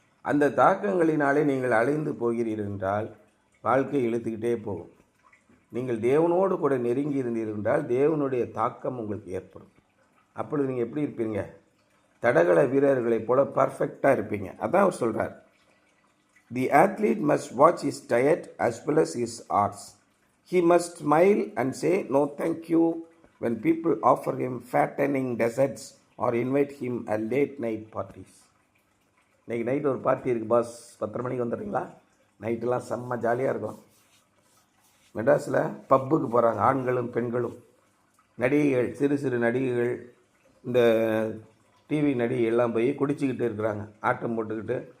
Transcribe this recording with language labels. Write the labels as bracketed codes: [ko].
[ta] அந்த தாக்கங்களினாலே நீங்கள் அலைந்து போகிறீர்கள் என்றால் வாழ்க்கை இழுத்துக்கிட்டே போகும். நீங்கள் தேவனோடு கூட நெருங்கி இருந்தீர்கள் என்றால் தேவனுடைய தாக்கம் உங்களுக்கு ஏற்படும். அப்பொழுது நீங்கள் எப்படி இருப்பீங்க? தடகள வீரர்களைப் போல பர்ஃபெக்டாக இருப்பீங்க. அதான் அவர் சொல்கிறார், [en] The athlete must watch his diet as well as his hours. He must smile and say no thank you when people offer him fattening desserts or invite him at late night parties. [ta] இன்றைக்கி night ஒரு party இருக்குது pass, 10 மணிக்கு வந்துடுறீங்களா? நைட்டெல்லாம் செம்ம ஜாலியாக இருக்கும். மெட்ராஸில் பப்புக்கு போகிறாங்க ஆண்களும் பெண்களும். நடிகைகள், சிறு நடிகைகள், இந்த டிவி நடிகை எல்லாம் போய் குடிச்சிக்கிட்டு இருக்கிறாங்க, ஆட்டம் போட்டுக்கிட்டு.